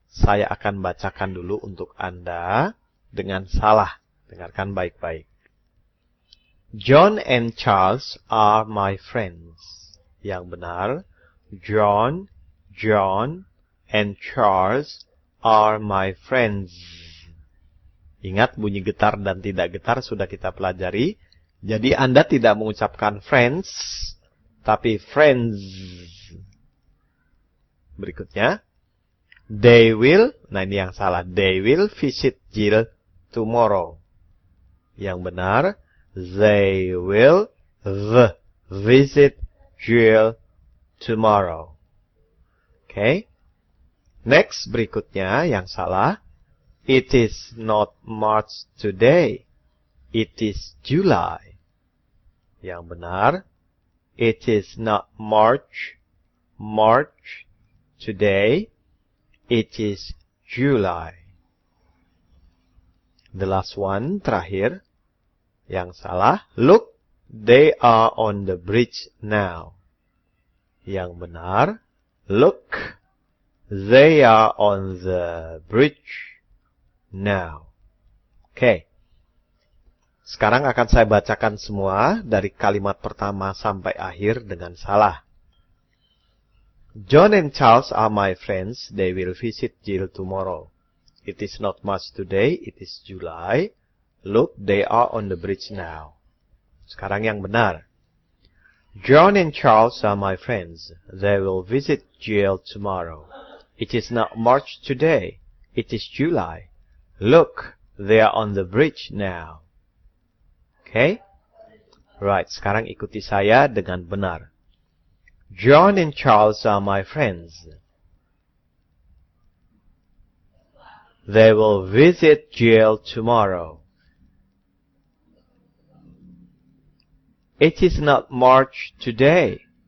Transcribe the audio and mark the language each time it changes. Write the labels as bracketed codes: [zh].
[id] Saya akan bacakan dulu untuk Anda dengan salah. Dengarkan baik-baik. [en] John and Charles are my friends. [id] Yang benar, [en] John, and Charles are my friends. [id] Ingat bunyi getar dan tidak getar sudah kita pelajari. Jadi Anda tidak mengucapkan friends, tapi friends. [en] Berikutnya, they will, [id] nah ini yang salah, [en] they will visit Jill tomorrow. [id] Yang benar, [en] they will visit Jill tomorrow. Okay. [id] Next, berikutnya yang salah. [en] It is not March today. It is July. [id] Yang benar. [en] It is not March today. It is July. The last one, [id] terakhir. Yang salah. [en] Look, they are on the bridge now. [id] Yang benar. [en] Look, they are on the bridge now. [id] Oke. Sekarang akan saya bacakan semua dari kalimat pertama sampai akhir dengan salah. [en] John and Charles are my friends. They will visit Jill tomorrow. It is not March today. It is July. Look, they are on the bridge now. [id] Sekarang yang benar. [en] John and Charles are my friends. They will visit Jill tomorrow. It is not March today. It is July. Look, they are on the bridge now. Okay? [id] Right, sekarang ikuti saya dengan benar. [en] John and Charles are my friends. They will visit Jill tomorrow. It is not March today.